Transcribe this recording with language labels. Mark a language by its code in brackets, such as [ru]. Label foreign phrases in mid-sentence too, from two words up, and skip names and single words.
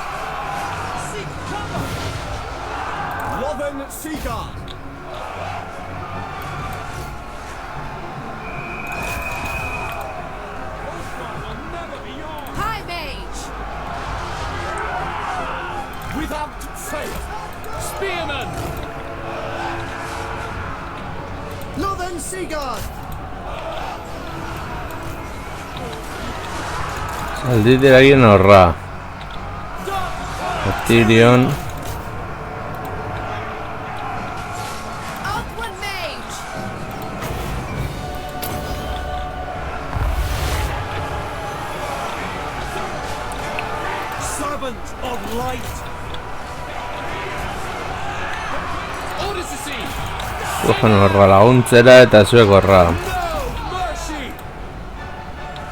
[en] Lothern Sea Guard. High mage. Without fail. Spearman. Lothern Sea Guard. [eu] Zalditera egin horra. [en] Tyrion. Outward mage. Servant of light. Orders received. [eu] Zugen horra laguntzera eta zuek horra. [en] No mercy.